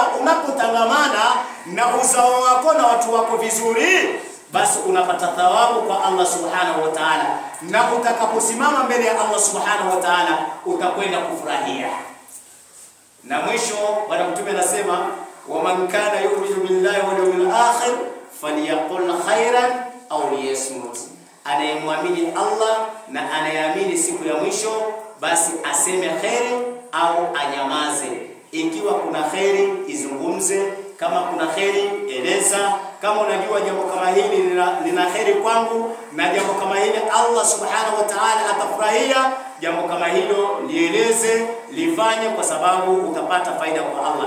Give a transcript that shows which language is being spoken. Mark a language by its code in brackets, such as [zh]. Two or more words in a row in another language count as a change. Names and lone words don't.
[sw] Unapotangamana na uzao wako na watu wako vizuri, basi unapata thawabu kwa Allah [ar] سبحانه وتعالى, [sw] na utakaposimama mbele ya Allah [ar] سبحانه وتعالى [sw] utakwenda kufurahia. Na mwisho Bwana Mtume anasema [ar] ومن كان يؤمن بالله واليوم الآخر فليقل خيرا أو ليصمت, [sw] anayemwamini Allah na anayeamini siku ya mwisho basi aseme khairi au anyamaze. Ikiwa kuna khairi izungumze, kama kuna khairi eleza. Kama unajua jambo kama hili lina khairi kwangu na jambo kama hili Allah [ar] سبحانه وتعالى [sw] atafurahia, jambo kama hilo lieleze, lifanye, kwa sababu utapata faida kwa Allah.